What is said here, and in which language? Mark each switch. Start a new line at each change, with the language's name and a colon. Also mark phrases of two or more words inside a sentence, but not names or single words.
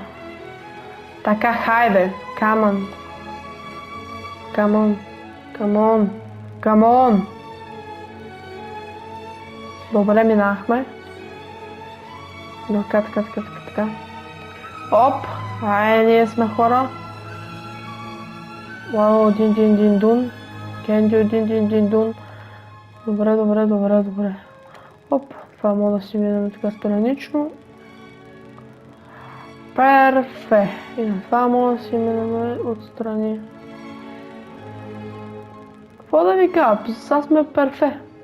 Bulgarian: Така, хайде, камон. Добре, минахме. Така. Оп! Ай, ние сме хора. Вау, дин-дин-дин-дун. Кендио, дин-дин-дин-дун. Добре. Оп, това мога да си видим така странично. Перфе. И на това мога да си минем отстрани. Какво да ви кажа? Сега сме перфе.